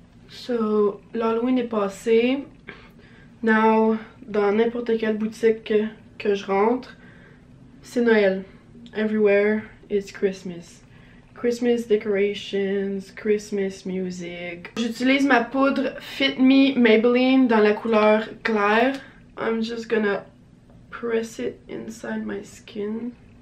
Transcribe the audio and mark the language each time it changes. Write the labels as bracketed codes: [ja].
[fr] So, l'Halloween est passé. Now, dans n'importe quelle boutique que je rentre, c'est Noël. [en] Everywhere is Christmas. Christmas decorations, Christmas music. [fr] J'utilise ma poudre Fit Me Maybelline dans la couleur claire. [en] I'm just gonna press it inside my skin.